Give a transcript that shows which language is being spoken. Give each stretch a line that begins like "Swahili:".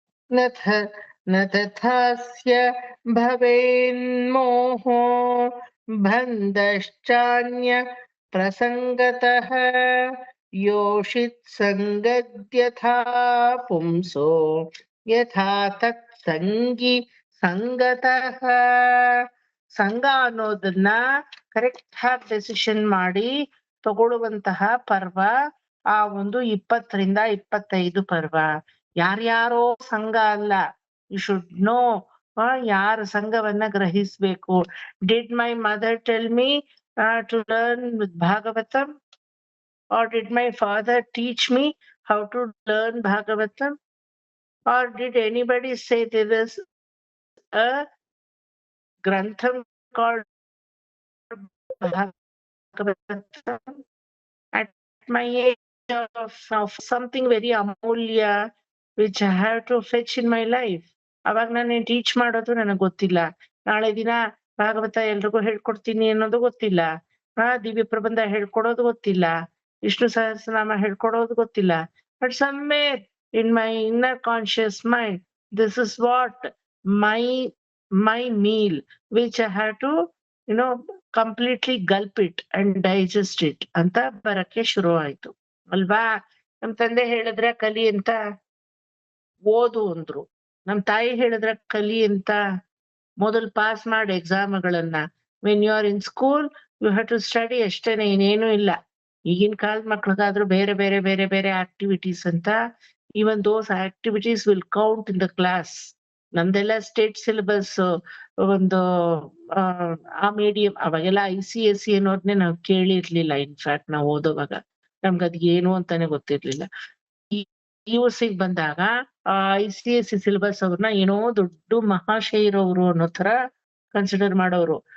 Sanskrit: न तथास्य भवेन्मोहो बन्धश्चान्य प्रसङ्गतः योषित् सङ्गद्यथा पुंसो ಯಥಾ ತತ್ ಸಂಗಿ ಸಂಗತಃ.
Kannada: ಸಂಘ ಅನ್ನೋದನ್ನ ಕರೆಕ್ಟ್ ಆಗಿ ಡೆಸಿಷನ್ ಮಾಡಿ ತಗೊಳ್ಳುವಂತಹ ಪರ್ವ ಆ ಒಂದು 20ರಿಂದ 25 ಪರ್ವ. ಯಾರ್ಯಾರೋ ಸಂಘ ಅಲ್ಲ,
English: you should know
Kannada: ಯಾರ ಸಂಘವನ್ನ ಗ್ರಹಿಸ್ಬೇಕು.
English: Did my mother tell me to learn Bhagavatam, or did my father teach me how to learn Bhagavatam? Or did anybody say there is a grantham called Bhagavatam? At my age of something very amulya which I have to fetch in my life.
Kannada: ಅವಾಗ ನಾನು teach ಮಾಡೋದು ನನಗೆ ಗೊತ್ತಿಲ್ಲ. ನಾಳೆ ದಿನ ಭಾಗವತ ಎಲ್ರಿಗೂ ಹೇಳ್ಕೊಡ್ತೀನಿ ಅನ್ನೋದು ಗೊತ್ತಿಲ್ಲ. ದಿವ್ಯ ಪ್ರಬಂಧ ಹೇಳ್ಕೊಡೋದು ಗೊತ್ತಿಲ್ಲ. ವಿಷ್ಣು ಸಹಸ್ರನಾಮ ಹೇಳ್ಕೊಡೋದು ಗೊತ್ತಿಲ್ಲ.
English: but somewhere in my inner conscious mind, this is what my meal, which I have to, completely gulp it and digest it
Kannada: ಅಂತ ಬರಕ್ಕೆ ಶುರು ಆಯ್ತು ಅಲ್ವಾ. ನಮ್ ತಂದೆ ಹೇಳಿದ್ರೆ ಕಲಿ ಅಂತ ಓದು ಅಂದ್ರು. ನಮ್ ತಾಯಿ ಹೇಳಿದ್ರೆ ಕಲಿ ಅಂತ ಮೊದಲು ಪಾಸ್ ಮಾಡಿ ಎಕ್ಸಾಮ್ಗಳನ್ನ.
English: when you are in school you have to study
Kannada: ಅಷ್ಟೇನೆ, ಇನ್ನೇನು ಇಲ್ಲ. ಈಗಿನ ಕಾಲದ ಮಕ್ಳಿಗಾದ್ರೂ ಬೇರೆ ಬೇರೆ ಬೇರೆ ಬೇರೆ ಆಕ್ಟಿವಿಟೀಸ್ ಅಂತ.
English: even those activities will count in the class.
Kannada: ನಮ್ದೆಲ್ಲ ಸ್ಟೇಟ್ ಸಿಲೆಬಸ್ ಒಂದು ಆ ಮೀಡಿಯಂ. ಅವಾಗೆಲ್ಲ ICSE ಅನ್ನೋದನ್ನೇ ನಾವು ಕೇಳಿರ್ಲಿಲ್ಲ. ಇನ್ಫ್ಯಾಕ್ಟ್ ನಾವು ಓದೋವಾಗ ನಮ್ಗೆ ಅದ್ ಏನು ಅಂತಾನೆ ಗೊತ್ತಿರ್ಲಿಲ್ಲ. PUC ಬಂದಾಗ ICSE ಸಿಲೆಬಸ್ ಅವ್ರನ್ನ ಏನೋ ದೊಡ್ಡ ಮಹಾಶೈರವರು ಅನ್ನೋ ತರ ಕನ್ಸಿಡರ್ ಮಾಡೋರು.